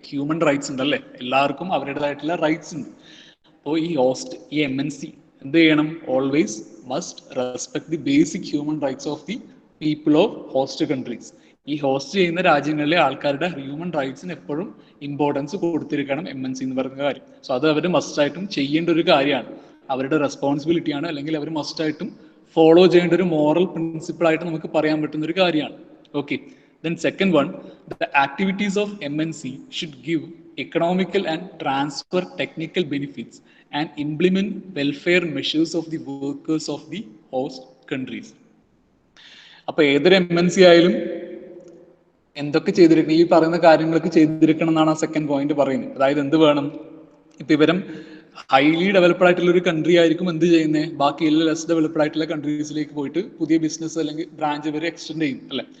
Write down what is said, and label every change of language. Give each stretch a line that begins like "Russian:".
Malayalam: Human rights ഉണ്ട് അല്ലെ, എല്ലാവർക്കും അവരുടേതായിട്ടുള്ള റൈറ്റ്സ് ഉണ്ട്. അപ്പോൾ ഈ MNC എന്ത് ചെയ്യണം,
English: Always must respect the basic human rights of the people of host countries.
Malayalam: ഈ ഹോസ്റ്റ് ചെയ്യുന്ന രാജ്യങ്ങളിലെ ആൾക്കാരുടെ ഹ്യൂമൻ റൈറ്റ്സിന് എപ്പോഴും ഇമ്പോർട്ടൻസ് കൊടുത്തിരിക്കണം MNC എന്ന് പറയുന്ന കാര്യം. സോ അത് അവർ മസ്റ്റായിട്ടും ചെയ്യേണ്ട ഒരു കാര്യമാണ്, അവരുടെ റെസ്പോൺസിബിലിറ്റിയാണ്, അല്ലെങ്കിൽ അവർ മസ്റ്റായിട്ടും ഫോളോ ചെയ്യേണ്ട ഒരു മോറൽ പ്രിൻസിപ്പിൾ ആയിട്ട് നമുക്ക് പറയാൻ പറ്റുന്ന ഒരു കാര്യമാണ്.
English: Okay, then second one, the activities of MNC should give economical and transfer technical benefits and implement welfare measures of the workers of the host countries.
Malayalam: അപ്പൊ ഏതൊരു MNC ആയാലും എന്തൊക്കെ ചെയ്തിരിക്കണം, ഈ പറയുന്ന കാര്യങ്ങളൊക്കെ ചെയ്തിരിക്കണം എന്നാണ് ആ സെക്കൻഡ് പോയിന്റ് പറയുന്നത്. അതായത് എന്ത് വേണം, ഇപ്പൊ ഇവരും ഹൈലി ഡെവലപ്ഡ് ആയിട്ടുള്ള ഒരു കൺട്രി ആയിരിക്കും എന്ത് ചെയ്യുന്നത്, ബാക്കിയുള്ള ലെസ് ഡെവലപ്ഡ് ആയിട്ടുള്ള കൺട്രീസിലേക്ക് പോയിട്ട് പുതിയ ബിസിനസ് അല്ലെങ്കിൽ ബ്രാഞ്ച് ഇവർ എക്സ്റ്റെൻഡ് ചെയ്യും അല്ലെ.